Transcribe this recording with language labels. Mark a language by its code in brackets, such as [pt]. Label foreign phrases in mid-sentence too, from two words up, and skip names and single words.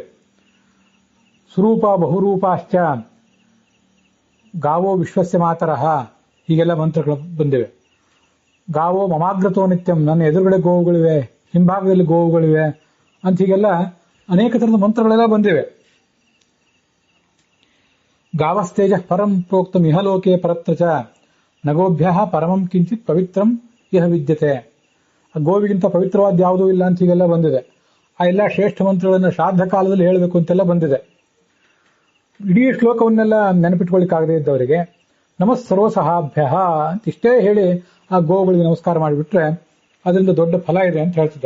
[sa] ಸ್ವರೂಪ ಬಹುರೂಪಾಶ್ಚ, ಗಾವೋ ವಿಶ್ವಸ್ಯ ಮಾತರಃ, [kn] ಹೀಗೆಲ್ಲ ಮಂತ್ರಗಳು ಬಂದಿವೆ. [sa] ಗಾವೋ ಮಮಾಗ್ರತೋ ನಿತ್ಯಂ, [kn] ನನ್ನ ಎದುರುಗಡೆ ಗೋವುಗಳಿವೆ, ಹಿಂಭಾಗದಲ್ಲಿ ಗೋವುಗಳಿವೆ ಅಂತ ಹೀಗೆಲ್ಲ ಅನೇಕ ತರದ ಮಂತ್ರಗಳೆಲ್ಲ ಬಂದಿವೆ. [sa] ಗಾವಸ್ತೇಜ ಪರಂ ಪ್ರೋಕ್ತಂ ಇಹಲೋಕೆ ಪರತ್ರ ಚ ನಗೋಭ್ಯ ಪರಮಂ ಕಿಂಚಿತ್ ಪವಿತ್ರಂ ಇಹ ವಿದ್ಯತೆ. [kn] ಗೋವಿಗಿಂತ ಪವಿತ್ರವಾದ ಯಾವುದೂ ಇಲ್ಲ ಅಂತ ಹೀಗೆಲ್ಲ ಬಂದಿದೆ. ಆ ಎಲ್ಲ ಶ್ರೇಷ್ಠ ಮಂತ್ರಗಳನ್ನು ಶ್ರಾದ್ದ ಕಾಲದಲ್ಲಿ ಹೇಳಬೇಕು ಅಂತೆಲ್ಲ ಬಂದಿದೆ. ಇಡೀ ಶ್ಲೋಕವನ್ನೆಲ್ಲ ನೆನಪಿಟ್ಕೊಳ್ಳಿಕ್ಕಾಗದೇ ಇದ್ದವರಿಗೆ [sa] ನಮಃ ಸರ್ವಸಹಾಭ್ಯ [kn] ಅಂತ ಇಷ್ಟೇ ಹೇಳಿ ಆ ಗೋವುಗಳಿಗೆ ನಮಸ್ಕಾರ ಮಾಡಿಬಿಟ್ರೆ ಅದರಿಂದ ದೊಡ್ಡ ಫಲ ಇದೆ ಅಂತ ಹೇಳ್ತಿದ್ದಾರೆ.